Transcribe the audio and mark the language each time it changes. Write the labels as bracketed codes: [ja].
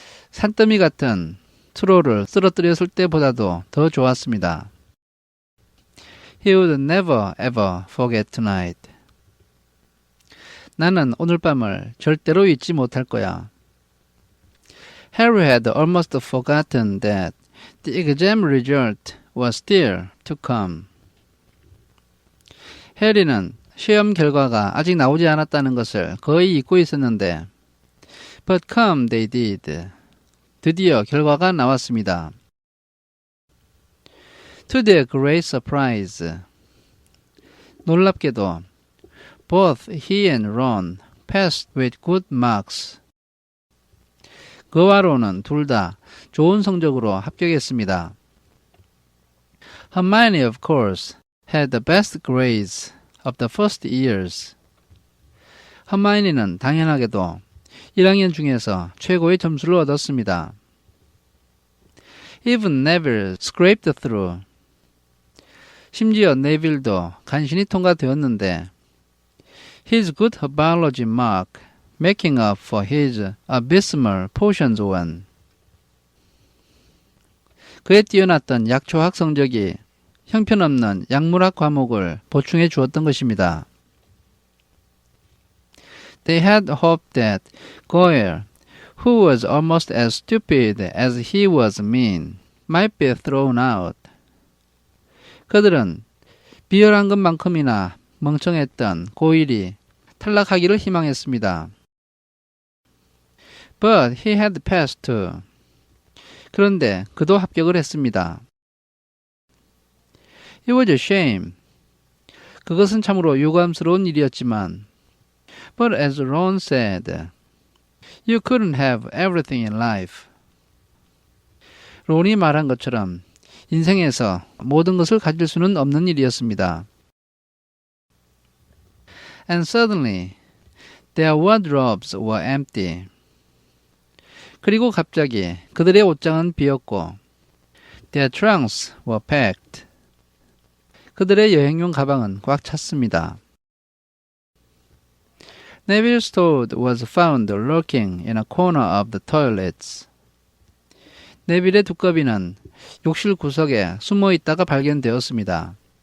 [ko] 산더미 같은 트롤을 쓰러뜨렸을 때보다도 더 좋았습니다. [en] He would never ever forget tonight. [ko] 나는 오늘 밤을 절대로 잊지 못할 거야. [en] Harry had almost forgotten that the exam result was still to come. [ko] 해리는 시험 결과가 아직 나오지 않았다는 것을 거의 잊고 있었는데 [en] But come they did. [ko] 드디어 결과가 나왔습니다. [en] To their great surprise. [ko] 놀랍게도 [en] both he and Ron passed with good marks. [ko] 그와 론은 둘 다 좋은 성적으로 합격했습니다. [en] Hermione, of course, had the best grades of the first years. [ko] 허마이니는 당연하게도 1학년 중에서 최고의 점수를 얻었습니다. [en] Even Neville scraped through. [ko] 심지어 네빌도 간신히 통과되었는데 [en] his good biology mark making up for his abysmal potions one. [ko] 그의 뛰어났던 약초학 성적이 형편없는 약물학 과목을 보충해 주었던 것입니다. [en] They had hoped that Goyle, who was almost as stupid as he was mean, might be thrown out. [ko] 그들은 비열한 것만큼이나 멍청했던 고일이 탈락하기를 희망했습니다. [en] But he had passed too. [ko] 그런데 그도 합격을 했습니다. [en] It was a shame. [ko] 그것은 참으로 유감스러운 일이었지만 [en] But as Ron said, you couldn't have everything in life. [ko] 론이 말한 것처럼 인생에서 모든 것을 가질 수는 없는 일이었습니다. [en] And suddenly, their wardrobes were empty. [ko] 그리고 갑자기 그들의 옷장은 비었고 [en] their trunks were packed. [ko] 그들의 여행용 가방은 꽉 찼습니다. [en] Neville's toad was found lurking in a corner of the toilets. [ko] 네빌의 두꺼비는 욕실 구석에 숨어 있다가 발견되었습니다.